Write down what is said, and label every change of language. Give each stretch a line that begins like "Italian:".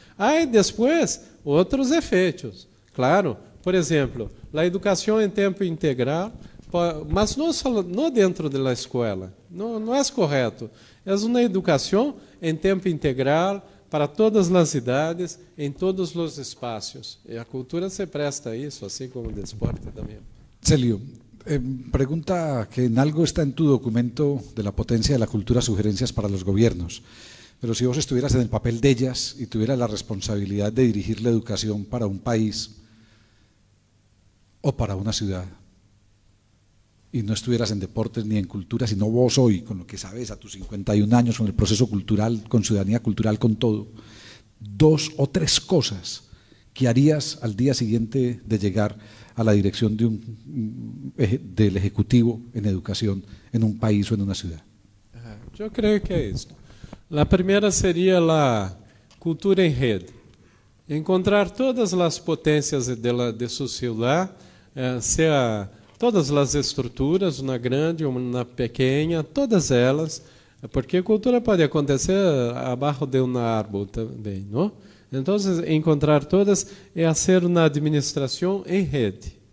Portuguese: Há depois outros efeitos. Claro, por exemplo, a educação em tempo integral, mas não dentro da escola, não é correto. É uma educação em tempo integral, para todas as idades, em todos os espaços. E a cultura se presta a isso, assim como o desporte também.
Spanish: Celio, pregunta que en algo está en tu documento de la potencia de la cultura, sugerencias para los gobiernos. Pero si vos estuvieras en el papel de ellas y tuvieras la responsabilidad de dirigir la educación para un país o para una ciudad, y no estuvieras en deportes ni en cultura, sino vos hoy, con lo que sabes a tus 51 años, con el proceso cultural, con ciudadanía cultural, con todo, 2 o 3 cosas que harías al día siguiente de llegar a la dirección del Ejecutivo en educación en un país o en una ciudad. Yo creo que es esto. La primera sería la cultura en red. Encontrar todas las potencias de su ciudad,
Portuguese: sea todas as estruturas, uma grande, uma pequena, todas elas, porque a cultura pode acontecer abaixo de uma árvore também, não? Então, encontrar todas é fazer uma administração em rede.